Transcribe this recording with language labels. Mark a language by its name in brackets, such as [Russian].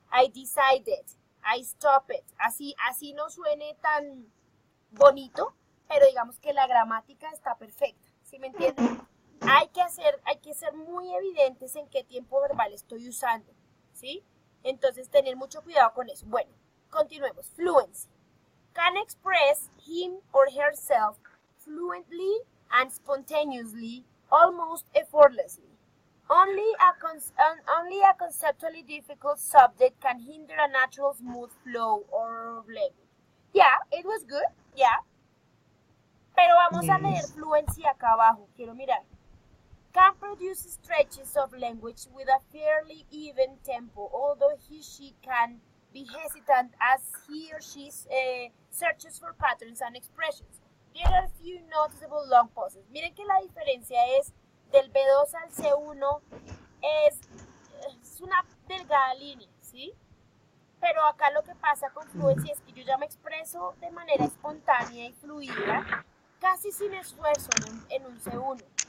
[English] I decided, I stopped, [Spanish] así no suene tan bonito, pero digamos que la gramática está perfecta, ¿sí me entienden? Hay que ser muy evidentes en qué tiempo verbal estoy usando, ¿sí? Entonces, tener mucho cuidado con eso. Bueno, continuemos. Fluency. [English] Can express him or herself fluently and spontaneously, almost effortlessly. Only a conceptually difficult subject can hinder a natural smooth flow of language. Yeah, it was good, yeah. [Spanish] Pero vamos a leer fluency acá abajo, quiero mirar. [English] Can produce stretches of language with a fairly even tempo, although she can be hesitant as he or she searches for patterns and expressions. There are few noticeable long pauses. [Spanish] Miren que la diferencia es del B2 al C1 es una delgada línea, ¿sí? Pero acá lo que pasa con fluency es que yo ya me expreso de manera espontánea y fluida, casi sin esfuerzo en un C1.